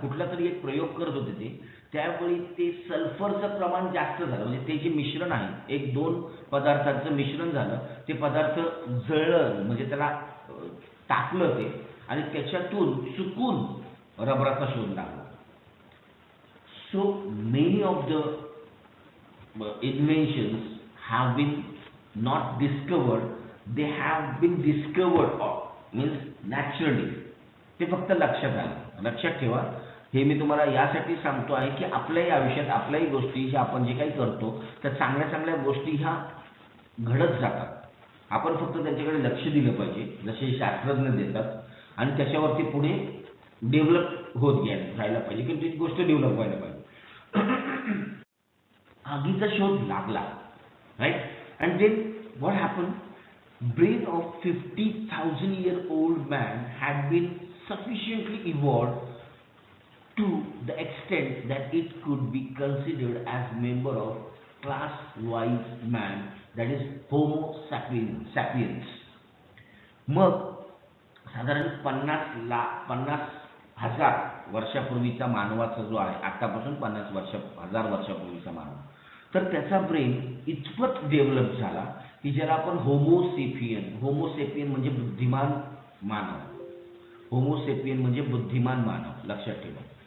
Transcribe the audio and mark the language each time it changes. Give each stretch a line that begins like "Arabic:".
Marathi: कुठला तरी एक प्रयोग करत होते ते, त्यावेळी ते सल्फरचं प्रमाण जास्त झालं, म्हणजे ते जे मिश्रण आहे, एक दोन पदार्थांचं मिश्रण झालं, ते पदार्थ जळलं, म्हणजे त्याला टाकलं ते, आणि त्याच्यातून चुकून रबराचा शोध लागला.
English: So many of the inventions have been not discovered, they have been discovered means naturally.
Marathi: ते फक्त लक्षात आलं. लक्षात ठेवा, हे मी तुम्हाला यासाठी सांगतो आहे की आपल्याही आयुष्यात, आपल्याही गोष्टी ह्या आपण जे काही करतो त्या चांगल्या चांगल्या गोष्टी ह्या घडत जातात. आपण फक्त त्यांच्याकडे लक्ष दिलं पाहिजे, जसे शास्त्रज्ञ देतात, आणि त्याच्यावरती पुढे डेव्हलप होत जायला पाहिजे, की ती गोष्ट डेव्हलप व्हायला पाहिजे. आगीचा शोध लागला, right.
English: And then what happen, brain of 50,000-year-old man had been sufficiently evolved to the extent that it could be considered as member of class wise man, that is Homo sapiens.
Marathi: मग साधारण 50,000 वर्षापूर्वीचा मानवाचा जो आहे, आतापासून 50,000 वर्षापूर्वीचा मानव, तर त्याचा ब्रेन इतपत डेव्हलप झाला की ज्याला आपण होमोसेपियन म्हणजे बुद्धिमान मानव, होमोसेपियन म्हणजे बुद्धिमान मानव, लक्षात ठेवा.